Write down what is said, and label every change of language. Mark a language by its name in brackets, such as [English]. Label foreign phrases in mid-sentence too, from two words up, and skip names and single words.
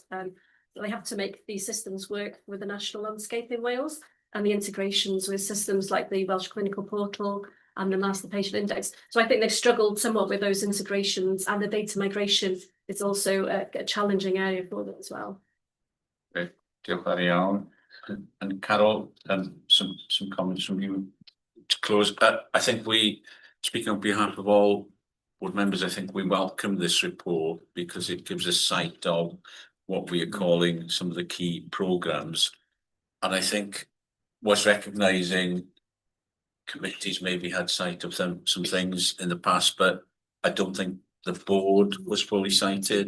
[English] They have to make these systems work with the national landscape in Wales and the integrations with systems like the Welsh Clinical Portal and the Master Patient Index. So I think they've struggled somewhat with those integrations, and the data migration is also a challenging area for them as well. Great, [Welsh] diolch yn iawn. [English] And Carol, some comments from you to close. I think speaking on behalf of all board members, I think we welcome this report because it gives us sight of what we are calling some of the key programmes. And I think was recognising committees maybe had sight of some things in the past, but I don't think the board was fully cited.